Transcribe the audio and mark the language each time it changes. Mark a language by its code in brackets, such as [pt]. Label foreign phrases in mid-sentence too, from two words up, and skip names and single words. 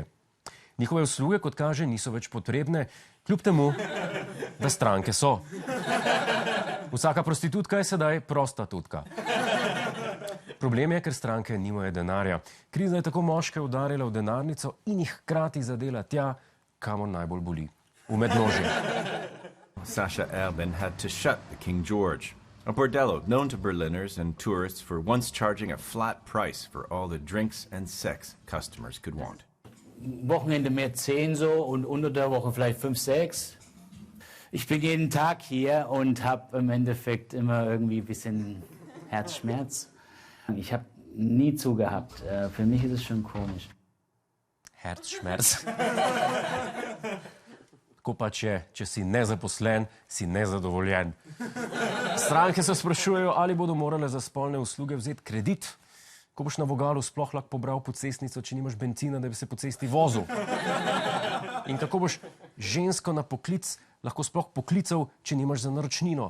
[sl] Njihove usluge, kot kaže, niso več potrebne, kljub temu, da stranke so. Vsaka prostitutka je sedaj prostitutka. Problem je, ker stranke nimajo denarja. Kriza je tako moške udarila v denarnico in jih hkrati zadela tja, kamor najbolj boli. V mednožje. [en] Sasha Erben had to shut the King George, a bordello known to Berliners and tourists for once charging a flat price for all the drinks and sex customers could want. [de] Wochenende mehr 10 so und unter der Woche vielleicht 5, 6. Ich bin jeden Tag hier und habe im Endeffekt immer irgendwie ein bisschen Herzschmerz. Ich habe nie zugehabt. Für mich ist es schon komisch. Herzschmerz. [sl] Tako pač je, če si nezaposlen, si nezadovoljen. Stranke se sprašujejo, ali bodo morale za spolne usluge vzeti kredit. Ko boš na vogalu sploh lahko pobral pocestnico, če nimaš bencina, da bi se po cesti vozil. In kako boš žensko na poklic lahko sploh poklical, če nimaš za naročnino.